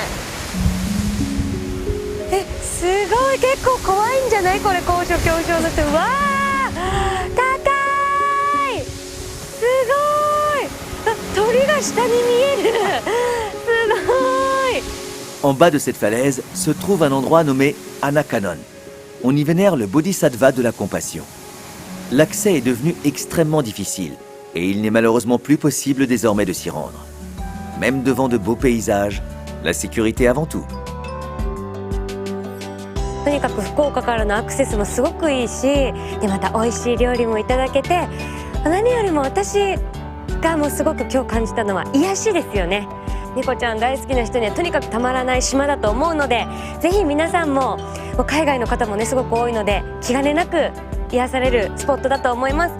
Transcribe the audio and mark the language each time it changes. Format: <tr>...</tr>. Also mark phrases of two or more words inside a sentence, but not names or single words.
<ja>すごい、結構怖いんじゃないこれ、高所恐怖症の人。うわー、高い、すごい、鳥が下に見える、すごい。</ja> <fr>En bas de cette falaise se trouve un endroit nommé Anakanon. On y vénère le Bodhisattva de la compassion. L'accès est devenu extrêmement difficile et il n'est malheureusement plus possible désormais de s'y rendre. Même devant de beaux paysages, la sécurité avant tout.</fr> <ja>とにかく福岡からのアクセスもすごくいいし、でまた美味しい料理もいただけて、何よりも私がもうすごく今日感じたのは癒しですよね。猫ちゃん大好きな人にはとにかくたまらない島だと思うので、ぜひ皆さんも海外の方もねすごく多いので、気兼ねなく癒されるスポットだと思います。</ja>